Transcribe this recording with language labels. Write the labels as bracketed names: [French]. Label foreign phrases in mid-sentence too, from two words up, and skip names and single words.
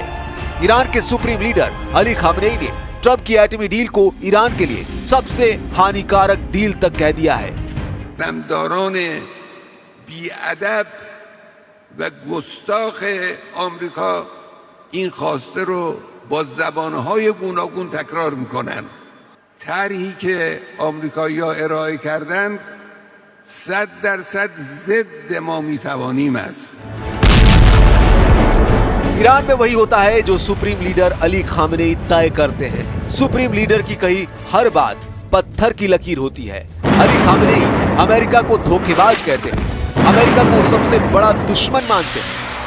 [Hindi] ईरान के सुप्रीम लीडर अली खामनेई ने ट्रंप की एटमी डील को ईरान के लिए सबसे हानिकारक डील तक कह दिया है। [Persian] سردمداران بی‌ادب و گستاخ آمریکا این خواسته را با زبانهای گوناگون تکرار میکنن. طرحی که آمریکایی‌ها ارائه کردند 100% ضد ما میتوانیم است. [Hindi] ईरान में वही होता है जो सुप्रीम लीडर अली खामनेई तय करते हैं। सुप्रीम लीडर की कही हर बात पत्थर की लकीर होती है। अली खामनेई अमेरिका को धोखेबाज कहते हैं, अमेरिका को सबसे बड़ा दुश्मन मानते हैं।